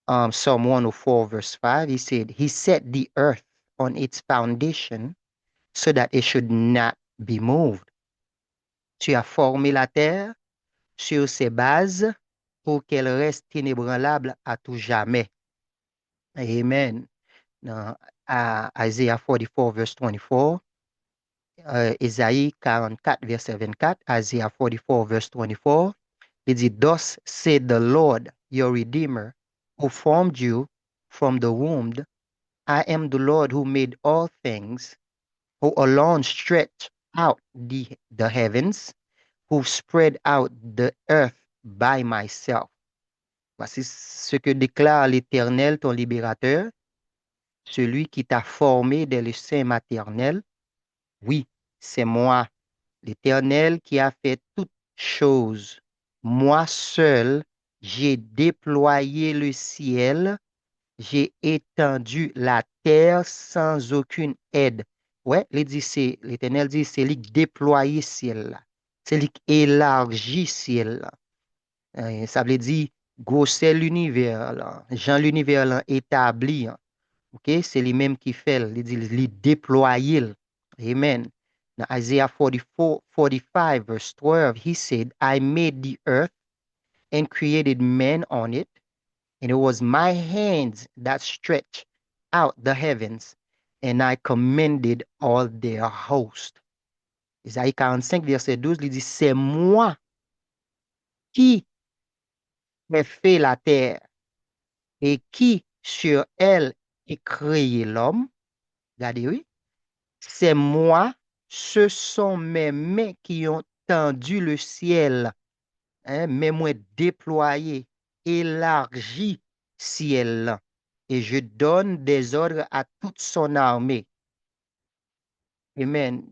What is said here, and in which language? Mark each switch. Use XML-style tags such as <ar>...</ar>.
<en>Psalm 104, verse 5, he said, He set the earth on its foundation so that it should not be moved.</en> <fr>Tu as formé la terre sur ses bases pour qu'elle reste inébranlable à tout jamais. Amen.</fr> <en>Dans Isaiah 44, verse 24,</en> <fr>Isaïe 44, verset 24,</fr> <en>Isaiah 44, verse 24,</en> <fr>il dit,</fr> <en>Thus said the Lord, your Redeemer, who formed you from the womb. I am the Lord who made all things, who alone stretched out the heavens, who spread out the earth by myself.</en> <fr>Voici ce que déclare l'Éternel, ton libérateur, celui qui t'a formé dès le sein maternel. Oui, c'est moi, l'Éternel, qui a fait toutes choses. Moi seul, j'ai déployé le ciel, j'ai étendu la terre sans aucune aide. Ouais, l'Éternel dit, c'est lui qui déploie le ciel là. C'est lui qui élargit le ciel là. Ça veut dire, grosser l'univers là. Jean l'univers là établi. Hein. OK? C'est lui-même qui fait, il dit, il déploie. Amen.</fr> <en>Now, Isaiah 44, 45, verse 12, he said, I made the earth and created man on it, and it was my hands that stretched out the heavens, and I commanded all their host.</en> <fr>Isaïe 45, verset 12, il dit, c'est moi qui ai fait la terre et qui sur elle ai créé l'homme. Regardez, oui. C'est moi, ce sont mes mains qui ont tendu le ciel, hein, mes mains déployées, élargi ciel, et je donne des ordres à toute son armée. Amen.</fr>